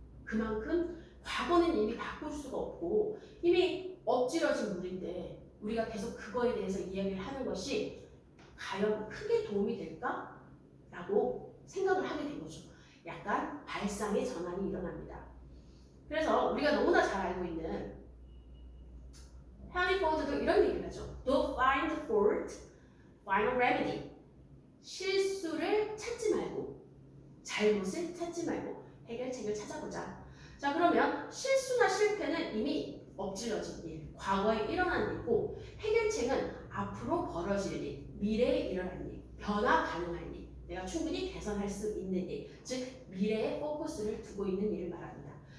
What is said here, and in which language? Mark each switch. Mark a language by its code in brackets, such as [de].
[ko] 그만큼 과거는 이미 바꿀 수가 없고 이미 엎질러진 물인데 우리가 계속 그거에 대해서 이야기를 하는 것이 과연 크게 도움이 될까? 라고 생각을 하게 된 거죠. 약간 발상의 전환이 일어납니다. 그래서 우리가 너무나 잘 알고 있는 헨리 포드도 이런 얘기를 하죠. [en] Don't find fault, find a remedy. [ko] 실수를 찾지 말고 잘못을 찾지 말고 해결책을 찾아보자. 자, 그러면 실수나 실패는 이미 엎질러진 일, 과거에 일어난 일이고 해결책은 앞으로 벌어질 일, 미래에 일어날 일, 변화 가능한 일, 내가 충분히 개선할 수 있는 일, 즉 미래에 포커스를 두고 있는 일을 말합니다.